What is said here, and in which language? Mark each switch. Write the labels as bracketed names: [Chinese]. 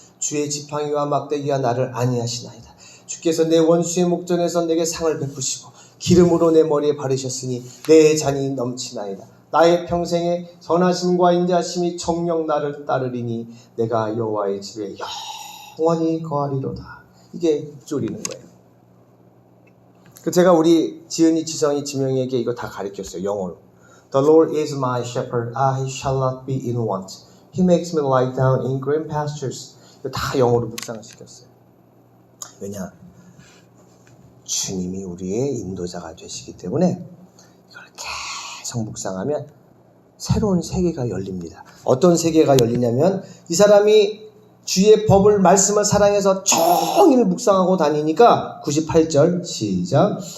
[Korean] 주의 지팡이와 막대기가 나를 안위하시나이다. 주께서 내 원수의 목전에서 내게 상을 베푸시고 기름으로 내 머리에 바르셨으니 내 잔이 넘치나이다. 나의 평생에 선하심과 인자하심이 정녕 나를 따르리니 내가 여호와의 집에 영원히 거하리로다. 이게 쫄이는 거예요. 제가 우리 지은이, 지성이, 지명이에게 이거 다 가르쳤어요. 영어로. [English] The Lord is my shepherd, I shall not be in want. He makes me lie down in green pastures. [Korean] 이거 다 영어로 묵상을 시켰어요. 왜냐? 주님이 우리의 인도자가 되시기 때문에 이걸 계속 묵상하면 새로운 세계가 열립니다. 어떤 세계가 열리냐면 이 사람이 주의 법을 말씀을 사랑해서 종일 묵상하고 다니니까 98절 시작.